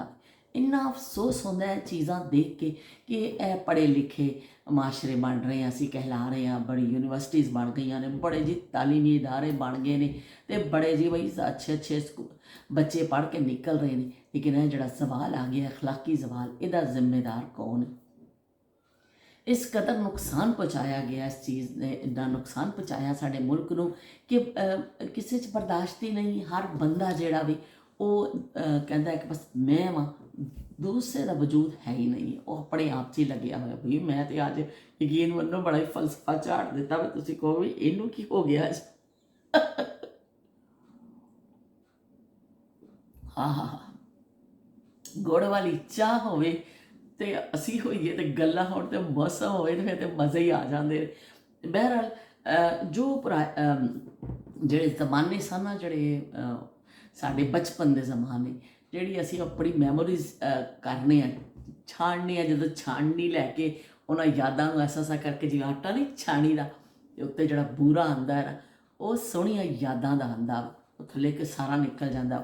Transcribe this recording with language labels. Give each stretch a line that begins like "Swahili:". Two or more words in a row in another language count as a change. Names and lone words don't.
Punjabi: ਇੰਨਾ ਅਫਸੋਸ ਹੁੰਦਾ ਹੈ ਚੀਜ਼ਾਂ ਦੇਖ ਕੇ ਕਿ ਇਹ ਪੜ੍ਹੇ ਲਿਖੇ ਮਾਸ਼ਰੇ ਬਣ ਰਹੇ ਹਾਂ, ਅਸੀਂ ਕਹਿਲਾ ਰਹੇ ਹਾਂ, ਬੜੀ ਯੂਨੀਵਰਸਿਟੀਜ਼ ਬਣ ਗਈਆਂ ਨੇ, ਬੜੇ ਜੀ ਤਾਲੀਮੀ ਇਦਾਰੇ ਬਣ ਗਏ ਨੇ, ਅਤੇ ਬੜੇ ਜੀ ਬਈ ਅੱਛੇ ਬੱਚੇ ਪੜ੍ਹ ਕੇ ਨਿਕਲ ਰਹੇ ਨੇ। ਲੇਕਿਨ ਇਹ ਜਿਹੜਾ ਸਵਾਲ ਆ ਗਿਆ ਅਖਲਾਕੀ ਸਵਾਲ, ਇਹਦਾ ਜ਼ਿੰਮੇਦਾਰ ਕੌਣ ਹੈ?
Urdu: اس قدر نقصان پہنچایا گیا، اس چیز نے
Punjabi: ਇੰਨਾ ਨੁਕਸਾਨ ਪਹੁੰਚਾਇਆ ਸਾਡੇ ਮੁਲਕ ਨੂੰ ਕਿ ਕਿਸੀ 'ਚ ਬਰਦਾਸ਼ਤ ਹੀ ਨਹੀਂ। ਹਰ ਬੰਦਾ ਜਿਹੜਾ ਭੀ ਉਹ ਕਹਿੰਦਾ ਕਿ ਬੱਸ ਮੈਂ ਵਾਂ,
Urdu: دوسرے کا وجود ہے ہی نہیں ہے.
Punjabi: ਵੋ ਆਪਣੇ ਆਪ 'ਚ ਹੀ ਲੱਗਿਆ ਹੋਇਆ ਭੀ ਮੈਂ ਤੋ ਅੱਜ ਯਕੀਨ ਮੰਨੋ ਬੜਾ ਹੀ ਫ਼ਲਸਫ਼ਾ ਝਾੜ ਦਿੱਤਾ ਭੀ ਤੁਸੀਂ ਕਹੋ ਭੀ ਇਹਨੂੰ ਕੀ ਹੋ ਗਿਆ ਅੱਜ। ਹਾਂ ਹਾਂ ਹਾਂ, ਗੁੜ ਵਾਲੀ ਚਾਹ ਹੋਵੇ ਤੇ ਅਸੀ ਹੋਈਏ ਤੇ ਗੱਲਾਂ ਹੋਣ ਤੇ ਮੌਸਮ ਹੋਵੇ ਤੇ ਫਿਰ ਤੇ ਮਜ਼ੇ ਹੀ ਆ ਜਾਂਦੇ ਨੇ। बहरहाल जो ਜਿਹੜੇ ਜ਼ਮਾਨੇ ਸਨ ਨਾ, ਜਿਹੜੇ ਸਾਡੇ ਬਚਪਨ ਦੇ ਜ਼ਮਾਨੇ, ਜਿਹੜੀ ਅਸੀਂ ਆਪਣੀ ਮੈਮੋਰੀਜ਼ ਕਰਨੇ ਆ, ਛਾਣਨੇ ਆ, ਜਦੋਂ ਛਾਣਨੀ ਲੈ ਕੇ ਉਹਨਾਂ ਯਾਦਾਂ ਨੂੰ ਐਸਾ ਕਰਕੇ, ਜਿਵੇਂ ਆਟਾ ਨਹੀਂ ਛਾਣੀ ਦਾ ਤੇ ਉੱਤੇ ਜਿਹੜਾ ਬੂਰਾ ਆਉਂਦਾ ਹੈ ਨਾ, ਉਹ ਸੋਹਣੀਆਂ ਯਾਦਾਂ ਦਾ ਆਉਂਦਾ, ਉਹ ਥੱਲੇ ਕਿ ਸਾਰਾ ਨਿਕਲ ਜਾਂਦਾ।